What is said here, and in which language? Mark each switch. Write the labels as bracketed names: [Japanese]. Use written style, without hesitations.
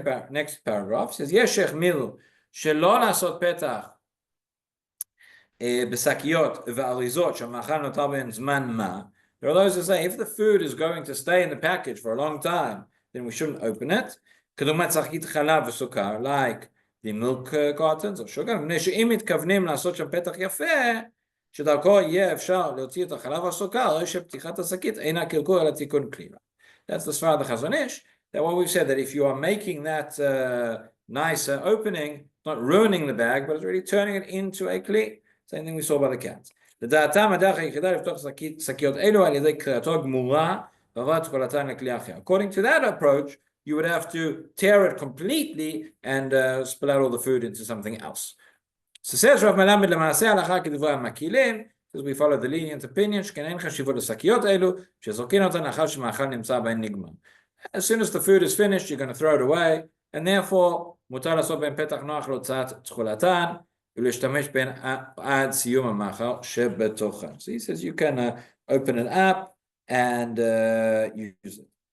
[English] Next paragraph says, [Hebrew] שלא לעשות פתח בשקיות ואריזות שהמאכל נותר בהן זמן מה. [English] There are those who say if the food is going to stay in the package for a long time, then we shouldn't open it. [Hebrew] כדוגמת שקית חלב וסוכר, [English] like the milk cartons or sugar, [Hebrew] מפני שאם מתכוונים לעשות שם פתח יפה, שדרכו יהיה אפשר להוציא את החלב והסוכר, הרי שפתיחת השקית אינה קלקול אלא תיקון כלילה. [English] That's the Svar of the Chazon Ish, that what we've said, that if you are making that nice opening, not ruining the bag, but it's really turning it into a kli. Same thing we saw by the cats. [Hebrew] לדעתם הדרך היחידה לפתוח שקיות אלו על ידי קריאתו גמורה ועברת תכולתן לכלי אחר. [English] According to that approach, you would have to tear it completely and spill out all the food into something else. So says Rav Malamed [Hebrew] למעשה הלכה כדברי המקילים, [English] because we follow the lenient opinion, [Hebrew] שכן אין חשיבות לשקיות אלו, שזורקים אותן לאחר שמאכל נמצא בהן נגמר. [English] As soon as the food is finished, you're going to throw it away, and therefore, [Hebrew] מותר לעשות בהן פתח נוח להוצאת תכולתן, ולהשתמש בהן עד סיום המאכל שבתוכן. [English] So he says you can open it up and use it.